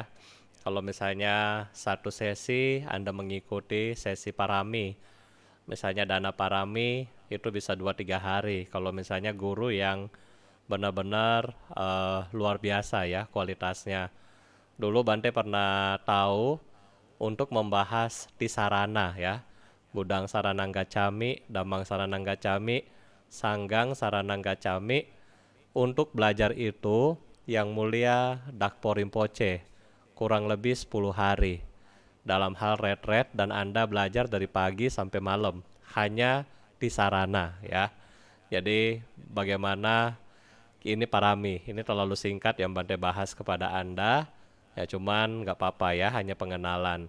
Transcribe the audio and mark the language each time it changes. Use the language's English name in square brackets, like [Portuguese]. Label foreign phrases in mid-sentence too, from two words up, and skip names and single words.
[Indonesian] Kalau misalnya satu sesi Anda mengikuti sesi parami, misalnya dana parami itu bisa 2-3 hari. Kalau misalnya guru yang benar-benar luar biasa ya kualitasnya. Dulu Bante pernah tahu untuk membahas Tisarana ya. [Pali] Budang Saranang Gacchami, Damang Saranang Gacchami, Sanggang Saranang Gacchami. [Indonesian] Untuk belajar itu yang mulia Dakpo Rinpoche kurang lebih 10 hari dalam hal retret, dan Anda belajar dari pagi sampai malam hanya di sarana ya. Jadi bagaimana ini parami, ini terlalu singkat yang Bante bahas kepada Anda ya, cuman nggak apa-apa ya, hanya pengenalan.